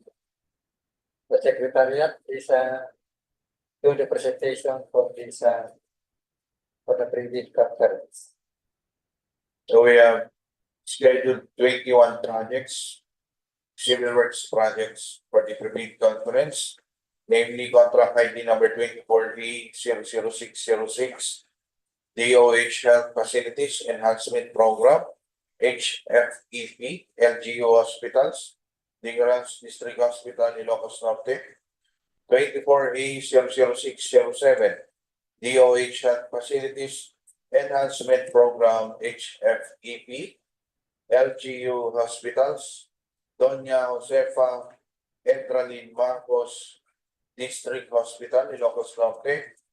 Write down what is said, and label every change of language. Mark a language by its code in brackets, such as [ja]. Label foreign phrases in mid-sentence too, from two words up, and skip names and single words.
[en] The Secretariat is doing the presentation for this for the previous conference. So we have scheduled 21 projects, civil works projects for the previous conference, namely contract ID number 24E00606, DOH Health Facilities Enhancement Program, HFEP, LGU Hospitals, Dingras District Hospital, Ilocos Norte, 24A00607, DOH Health Facilities Enhancement Program, HFEP, LGU Hospitals, Doña, Josefa, Edralin, Marcos District Hospital, Ilocos Norte,